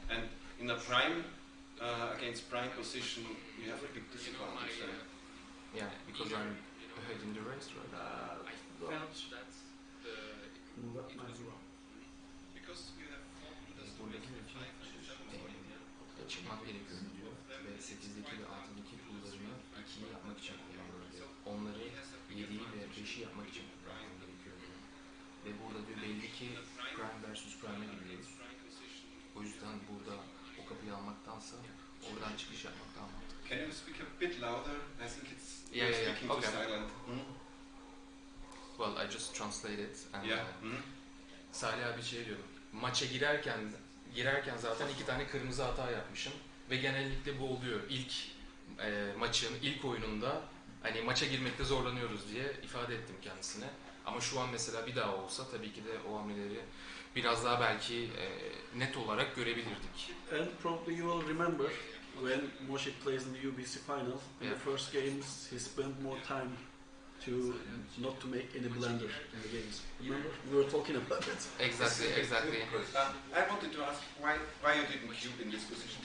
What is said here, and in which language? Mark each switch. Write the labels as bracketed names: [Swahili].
[English] And in a prime, against prime position, you have a big disadvantage then. Yeah, because I'm ahead in the race, right? I felt that it was wrong. Because you have 4 builders to make the 5 and the 7 point, yeah? [Turkish] Çıkmak gerekiyor diyor ve 8'deki ve 6'daki pullarını 2'yi yapmak için kullanıyor diyor. Onları 7'yi ve 5'i yapmak için kullanmam gerekiyor diyor. Ve burada diyor belli ki prime versus prime'e gidiyoruz. O yüzden burada o kapıyı almaktansa oradan çıkış yapmak daha mantıklı. [English] Can you speak a bit louder? I think it's speaking Okay. too silent. Well, I just translated and Yeah. [Turkish] Salih abi şey diyor. Maça girerken zaten 2 tane kırmızı hata yapmışım ve genellikle bu oluyor. İlk maçın ilk oyununda hani maça girmekte zorlanıyoruz diye ifade ettim kendisine. Ama şu an mesela bir daha olsa tabii ki de o hamleleri biraz daha belki net olarak görebilirdik. [English] And probably you will remember when Moshe plays in the UBC final, in the first games he spent more time to not to make any blunder in the games. Remember? We were talking about it. Exactly. I wanted to ask why you didn't cube in this position.